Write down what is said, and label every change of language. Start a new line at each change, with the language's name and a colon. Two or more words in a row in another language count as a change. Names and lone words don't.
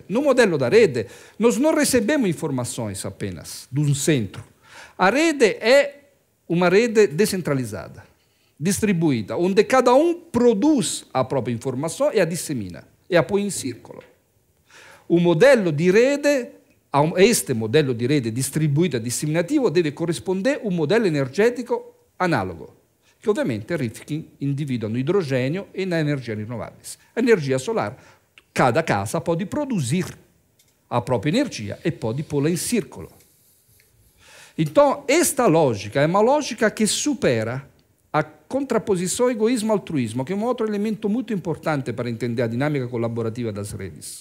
Portuguese: No modelo da rede, nós não recebemos informações apenas de um centro. A rede é uma rede descentralizada, distribuída, onde cada produz a própria informação e a dissemina, e a põe em círculo.
Italian: O modelo di rete, a este modelo di rete distribuito e disseminativo deve corrispondere un modello energetico analogo, che ovviamente Rifkin individua
Portuguese: no idrogênio e na energia
Italian: rinnovabile.
Portuguese: A energia solar, cada casa pode produzir a própria energia e pode pô-la em círculo. Então, esta lógica é uma lógica que supera a contraposição egoísmo-altruísmo, que é um outro elemento muito importante para entender a dinâmica colaborativa das redes.